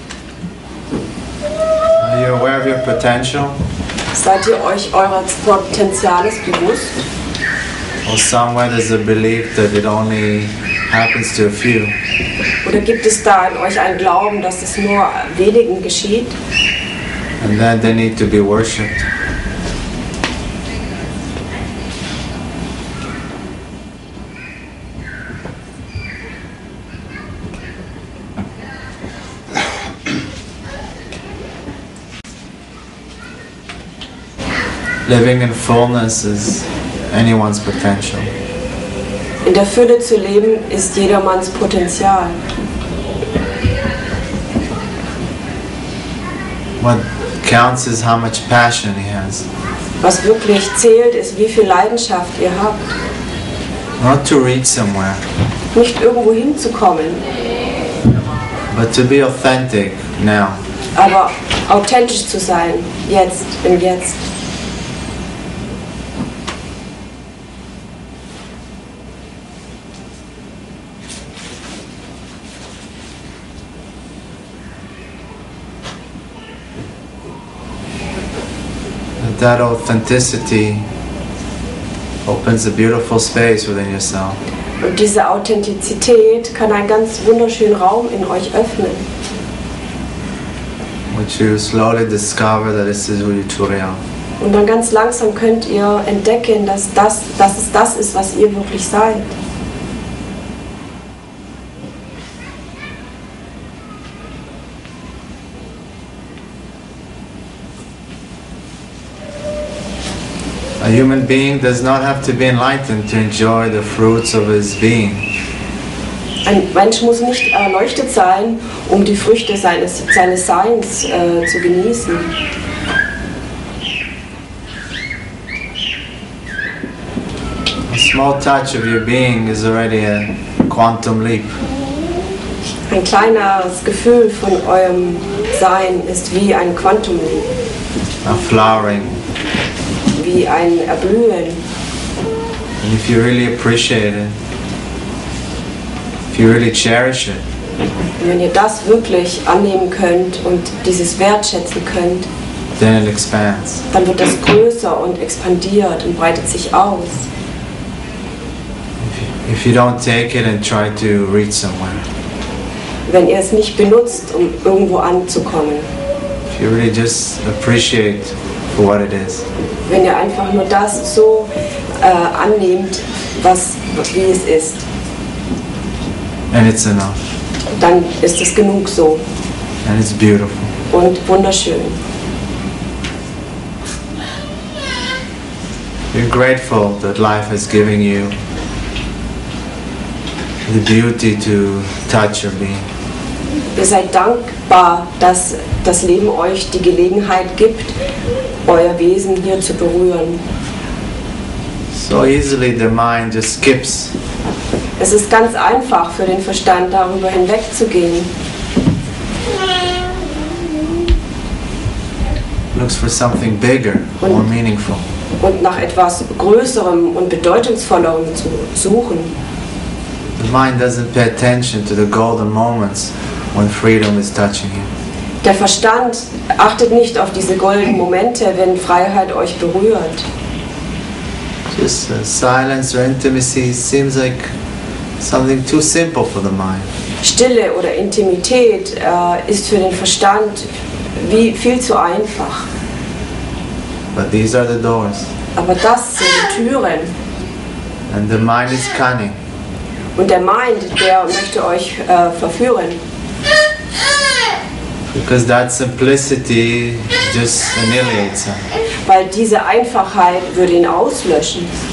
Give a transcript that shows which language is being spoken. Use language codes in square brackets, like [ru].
[en] you aware of your potential? [de] Seid ihr euch eures Potenziales bewusst? [en] Or somewhere there's a belief that it only happens to a few? [de] Oder gibt es da in euch einen Glauben, dass es nur wenigen geschieht? [en] And then they need to be worshipped. Living in fullness is anyone's potential. [de] In der Fülle zu leben ist jedermanns Potenzial. [en] What counts is how much passion he has. [de] Was wirklich zählt, ist, wie viel Leidenschaft ihr habt. [en] Not to reach somewhere, [de] Nicht irgendwo hinzukommen, [en] but to be authentic now. [de] aber authentisch zu sein, jetzt, im Jetzt. [en] That authenticity opens a beautiful space within yourself. [de] Und diese Authentizität kann einen ganz wunderschönen Raum in euch öffnen. [en] Which you slowly discover that this is who you truly are. [de] Und dann ganz langsam könnt ihr entdecken, dass es das ist, was ihr wirklich seid. [en] A human being does not have to be enlightened to enjoy the fruits of his being. [de] Ein Mensch muss nicht erleuchtet sein, um die Früchte seines Seins zu genießen. [en] A small touch of your being is already a quantum leap. [de] Ein kleines Gefühl von eurem Sein ist wie ein Quantumleap, [en] A flowering. [de] wie ein Erblühen. [en] And if you really appreciate it, if you really cherish it, [de] Und wenn ihr das wirklich annehmen könnt und dieses wertschätzen könnt, [en] then it expands. [de] dann wird das größer und expandiert und breitet sich aus. [en] If you don't take it and try to reach somewhere, [de] Wenn ihr es nicht benutzt, um irgendwo anzukommen, [en] if you really just appreciate for what it is, [de] wenn ihr einfach nur das so annehmt, wie es ist, [en] and it's enough, [de] dann ist es genug so [en] and it's beautiful. [de] und wunderschön. [en] You're grateful that life has given you the beauty to touch your being. [de] Ihr seid dankbar, dass das Leben euch die Gelegenheit gibt, euer Wesen hier zu berühren. [en] So easily the mind just skips. [de] Es ist ganz einfach für den Verstand, darüber hinwegzugehen. [en] Looks for something bigger, more meaningful. [de] Und nach etwas Größerem und Bedeutungsvollerem zu suchen. [en] The mind doesn't pay attention to the golden moments when freedom is touching you. [de] Der Verstand achtet nicht auf diese goldenen Momente, wenn Freiheit euch berührt. [en] Just silence or intimacy seems like something too simple for the mind. [de] Stille oder Intimität ist für den Verstand wie viel zu einfach. [en] But these are the doors. [de] Aber das sind die Türen. [en] And the mind is cunning. [de] Und der Mind, der möchte euch verführen. [en] Because that simplicity just annihilates him. [de] Weil diese Einfachheit würde ihn auslöschen,